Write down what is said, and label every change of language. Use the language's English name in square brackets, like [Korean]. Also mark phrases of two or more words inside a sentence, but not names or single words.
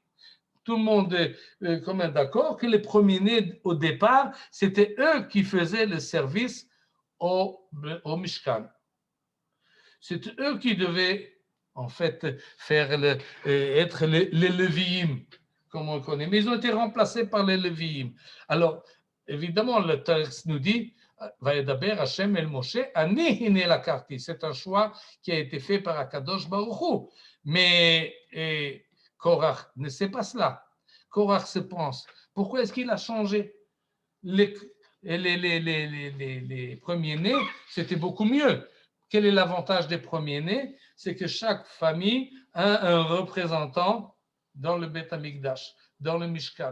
[French] Tout le monde est quand même d'accord que les premiers-nés, au départ, c'était eux qui faisaient le service au Mishkan. C'était eux qui devaient, en fait, être les Lévi'im, comme on le connaît. Mais ils ont été remplacés par les Lévi'im. Alors, évidemment, le texte nous dit [Hebrew] וידבר השם אל משה אני הנה לקחתי. [French] C'est un choix qui a été fait par [Hebrew] הקדוש ברוך הוא. [French] Mais Korach ne sait pas cela. Korach se pense. Pourquoi est-ce qu'il a changé? Les premiers-nés, c'était beaucoup mieux. Quel est l'avantage des premiers-nés? C'est que chaque famille a un représentant dans le [Hebrew] בית המקדש, [French] dans le Mishkan.